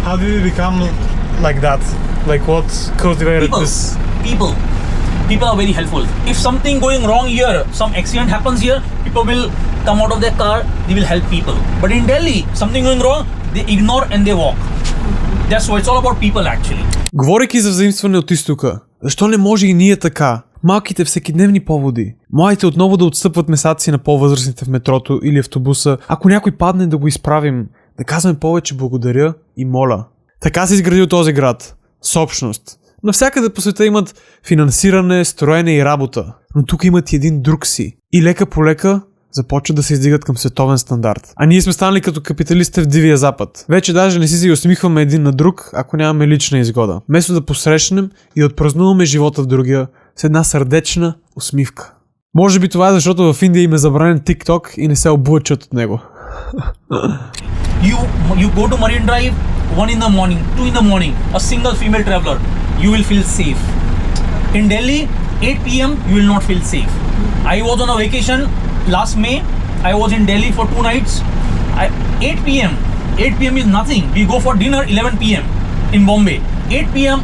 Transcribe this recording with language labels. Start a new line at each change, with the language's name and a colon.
English: How did it become like that? Like what cultivated this? People are very helpful. If something going wrong here, some accident happens here, people will come out of their car, they will help people. But in Delhi, something going wrong, they ignore and they walk. That's why it's all about people actually.
Bulgarian: Говорейки за взаимстване от изтока, защо не може и ние така? Малките всекидневни поводи. Младите отново да отстъпват местата си на по-възрастните в метрото или автобуса. Ако някой падне, да го изправим. Да казваме повече благодаря и моля. Така се изградил този град. С общност. Навсякъде по света имат финансиране, строене и работа, но тук имат и един друг си. И лека по лека започват да се издигат към световен стандарт. А ние сме станали като капиталистите в Дивия Запад. Вече даже не си се усмихваме един на друг, ако нямаме лична изгода. Вместо да посрещнем и да отпразнуваме живота в другия с една сърдечна усмивка. Може би това е защото в Индия им е забранен TikTok и не се облъчат от него.
English: You go to Marine Drive 1 in the morning, 2 in the morning, a single female traveler, you will feel safe. In Delhi, 8 p.m. you will not feel safe. I was on a vacation last May. I was in Delhi for 2 nights. 8 p.m. is nothing. We go for dinner 11 p.m. in Bombay. 8 p.m.